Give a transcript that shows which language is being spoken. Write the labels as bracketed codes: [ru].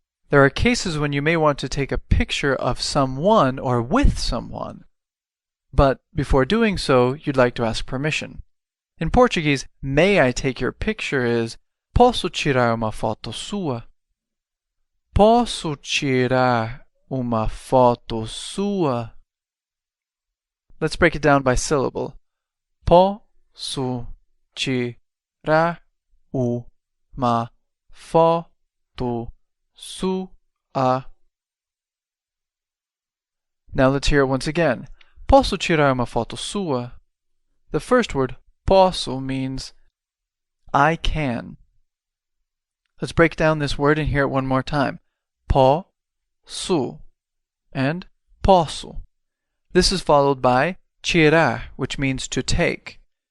[en] There are cases when you may want to take a picture of someone or with someone, but before doing so, you'd like to ask permission. In Portuguese, may I take your picture is [pt] posso tirar uma foto sua? Posso tirar uma foto sua? [en] Let's break it down by syllable. [pt] Posso tirar uma foto sua? [en] Now let's hear it once again. [pt] Posso tirar uma foto sua? [en] The first word, posso, means I can. Let's break down this word and hear it one more time. Po-su and posso. This is followed by tirar, which means to take.